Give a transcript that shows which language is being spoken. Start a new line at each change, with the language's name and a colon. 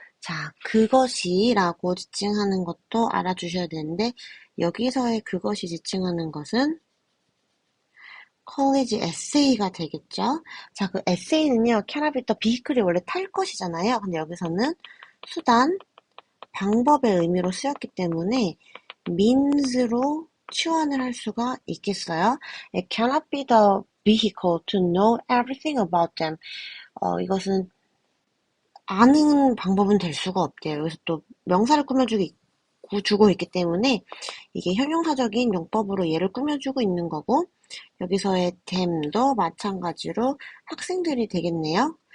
Korean: 자, 그것이 라고 지칭하는 것도 알아주셔야 되는데 여기서의 그것이 지칭하는 것은 컬리지 에세이가 되겠죠. 자, 그 에세이는요,
English: cannot be the vehicle
Korean: 이 원래 탈 것이잖아요. 근데 여기서는 수단, 방법의 의미로 쓰였기 때문에 means로 치환을 할 수가 있겠어요.
English: It cannot be the vehicle to know everything about them.
Korean: 이것은 아는 방법은 될 수가 없대요. 여기서 또 명사를 꾸며주고 있기 때문에 이게 형용사적인 용법으로 얘를 꾸며주고 있는 거고 여기서의 them도 마찬가지로 학생들이 되겠네요.